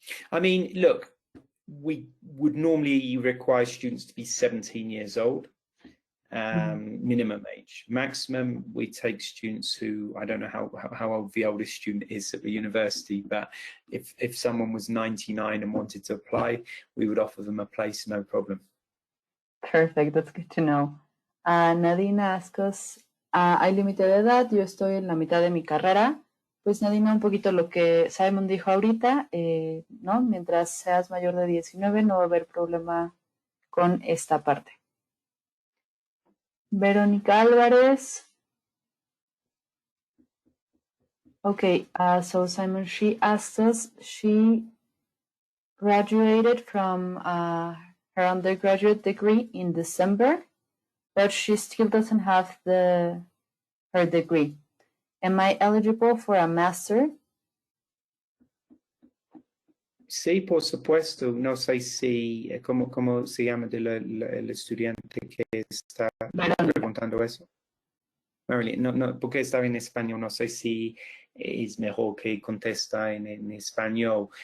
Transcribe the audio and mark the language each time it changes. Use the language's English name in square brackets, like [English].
[English] I mean, look, we would normally require students to be 17 years old, minimum age. Maximum, we take students who, I don't know how old the oldest student is at the university, but if someone was 99 and wanted to apply, we would offer them a place, no problem. Perfect, that's good to know. Nadine asks us, [Spanish] ¿hay límite de edad? Yo estoy en la mitad de mi carrera. Pues Nadine, un poquito lo que Simon dijo ahorita, ¿no? Mientras seas mayor de 19 no va a haber problema con esta parte. Verónica Álvarez. [English] Okay, so Simon, she asked us, she graduated from her undergraduate degree in December, but she still doesn't have her degree. Am I eligible for a master? [Spanish] Sí, por supuesto. No sé si, ¿cómo se llama el estudiante que está preguntando eso? Marilyn, no, porque estaba en español, no sé si es mejor que contesta en español.